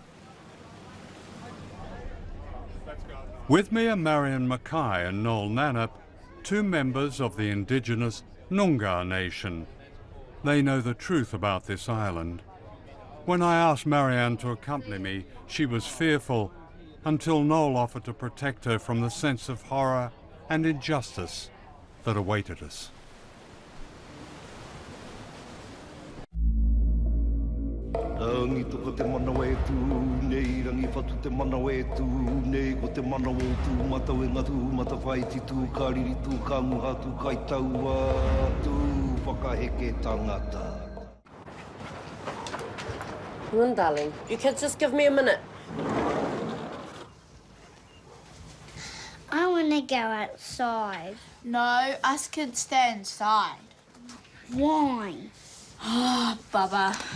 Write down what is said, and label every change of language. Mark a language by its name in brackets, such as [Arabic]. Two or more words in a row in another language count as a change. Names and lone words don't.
[English] With me are Marion Mackay and Noel Nannup, two members of the indigenous Noongar nation. They know the truth about this island. When I asked Marianne to accompany me, she was fearful, until Noel offered to protect her from the sense of horror and injustice that awaited us. [Māori] Rangi toka te mana e tū nei, rangi whatu te mana e tū nei, ko te mana o tū mata e ngā tū mata whaiti tū, kāriri tū, kānguha tū, kai taua tū, whakaheke tangata. [English] Come on, darling. You kids just give me a minute. I want to go outside. No, us kids stay inside. Why? Oh, Bubba.